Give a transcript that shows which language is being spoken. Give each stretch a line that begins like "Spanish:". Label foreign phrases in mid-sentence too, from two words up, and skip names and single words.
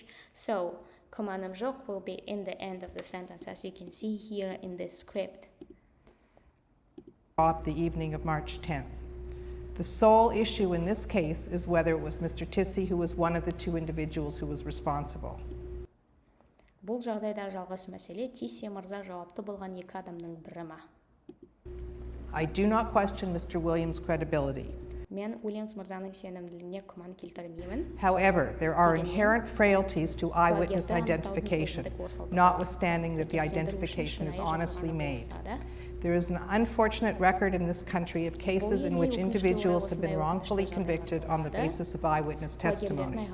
English: So, Komanamzhok will be in the end of the sentence, as you can see here in this script. The evening of March 10th. The sole issue in this case is whether it was Mr. Tissi who was one of the two individuals who was responsible.
Kazakh: Бұл жағдайда жалғыз мәселе Тисси мырза жауапты болған екі адамның бірі ма?
English: I do not question Mr. Williams' credibility.
Kazakh: Мен Уильямс мырзаның сенімділігіне күмән келтірмеймін.
English: However, there are inherent frailties to eyewitness identification, notwithstanding that the identification is honestly made. There is an unfortunate record in this country of cases in which individuals have been wrongfully convicted on the basis of eyewitness testimony.